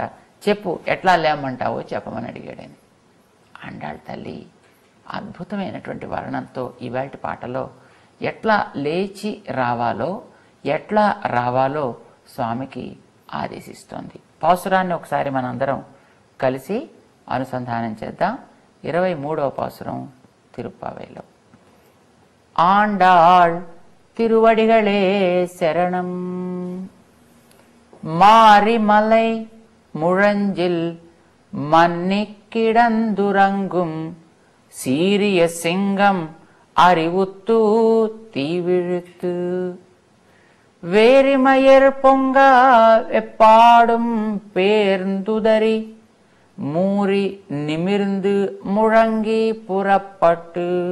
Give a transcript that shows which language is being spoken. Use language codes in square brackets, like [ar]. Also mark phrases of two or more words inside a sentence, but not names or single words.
[te] చెప్పు, ఎట్లా లేమంటావో చెప్పమని అడిగాడని. అండాళ్ తల్లి అద్భుతమైనటువంటి వర్ణంతో ఇవాల్టి పాటలో ఎట్లా లేచి రావాలో, ఎట్లా రావాలో స్వామికి ఆదేశిస్తోంది. పాసురాన్ని ఒకసారి మనందరం కలిసి అనుసంధానం చేద్దాం. 23వ పాసురం తిరుప్పావైలో. [ta] ஆண்டாள் திருவடிகளே சரணம் மாரிமலை முழஞ்சில் மன்னிக்கிடந்துறங்கும் சீரிய சிங்கம் அறிவுத்து தீவிழுத்து வேரிமயர் பொங்க எப்பாடும் பேர்ந்துதறி மூறி நிமிர்ந்து முழங்கி புறப்பட்டு